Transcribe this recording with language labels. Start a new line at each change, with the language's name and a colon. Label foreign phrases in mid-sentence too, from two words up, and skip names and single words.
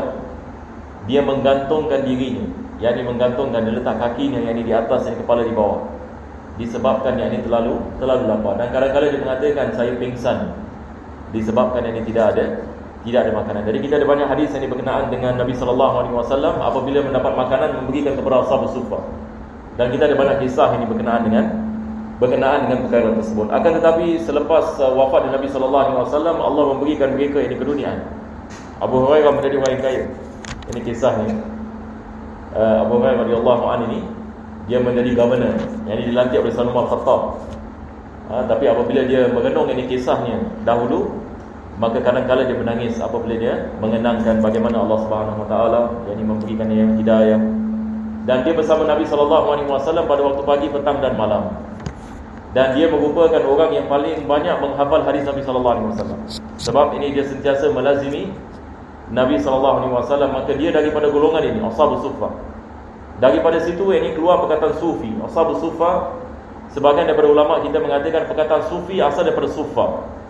Malay: Dia menggantungkan dirinya, menggantungkan, dia letak kakinya di atas dan kepala di bawah, disebabkan terlalu lapar. Dan kadang-kadang dia mengatakan saya pingsan disebabkan tidak ada makanan. Jadi kita ada banyak hadis yang berkenaan dengan Nabi
Arabic: صلى الله عليه وسلم
Malay: apabila mendapat makanan memberikan kepada Ashabus Suffah. Dan kita ada banyak kisah yang berkenaan dengan perkara tersebut. Akan tetapi selepas wafat Nabi
Arabic: صلى الله عليه وسلم,
Malay: Allah memberikan mereka ini keduniaan. Abu Hurairah menjadi orang yang kaya. Ini kisahnya. Abu Hurairah
Arabic: رضي الله عنه
Malay: ini dia menjadi governor yang dilantik oleh Umar Khattab. Tapi apabila dia merenung ini kisahnya dahulu, maka kadang-kadang dia menangis apabila dia mengenangkan bagaimana Allah
Arabic: سبحانه وتعالى
Malay: memberikan dia hidayah. Dan dia bersama Nabi
Arabic: صلى الله عليه وسلم
Malay: pada waktu pagi, petang dan malam. Dan dia merupakan orang yang paling banyak menghafal hadis Nabi
Arabic: صلى الله عليه وسلم.
Malay: Sebab ini dia sentiasa melazimi Nabi
Arabic: صلى الله عليه وسلم,
Malay: maka dia daripada golongan ini Ashabus Suffah. Daripada situ ini keluar perkataan sufi. Ashabus Suffah, sebahagian daripada ulama kita mengatakan perkataan sufi asal daripada suffah.